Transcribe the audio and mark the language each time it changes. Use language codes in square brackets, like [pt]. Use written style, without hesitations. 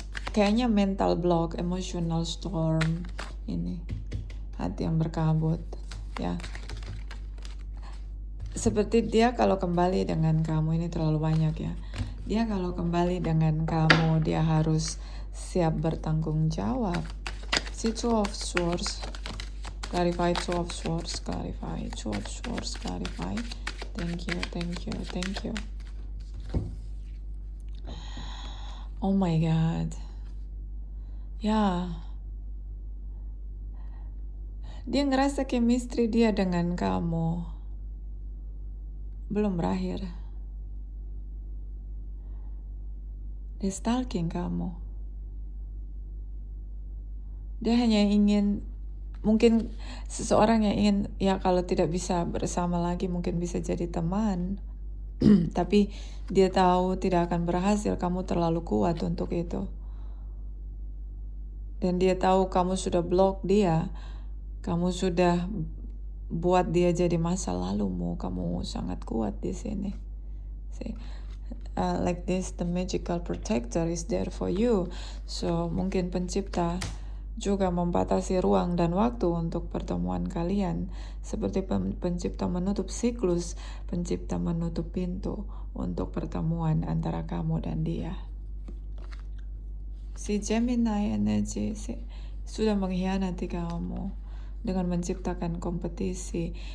[id] Kayaknya [en] mental block, emotional storm. [id] Ini hati yang berkabut, ya. Seperti dia kalau kembali dengan kamu, ini terlalu banyak ya. Dia kalau kembali dengan kamu, dia harus siap bertanggung jawab. [en] Si Two of Swords, clarify, Two of Swords, clarify, Two of Swords, clarify. Thank you, thank you, thank you. Oh my God. Ya. [id] Dia ngerasa chemistry dia dengan kamu belum berakhir. Dia stalking kamu. Dia hanya ingin, mungkin seseorang yang ingin, ya kalau tidak bisa bersama lagi mungkin bisa jadi teman. Tapi dia tahu tidak akan berhasil, kamu terlalu kuat untuk itu. Dan dia tahu kamu sudah block dia, kamu sudah buat dia jadi masa lalumu, kamu sangat kuat di sini. [en] See? Like this, the magical protector is there for you. [id] So, mungkin pencipta juga membatasi ruang dan waktu untuk pertemuan kalian. Seperti pencipta menutup siklus, pencipta menutup pintu untuk pertemuan antara kamu dan dia. Si Gemini energy sudah mengkhianati kamu dengan menciptakan kompetisi.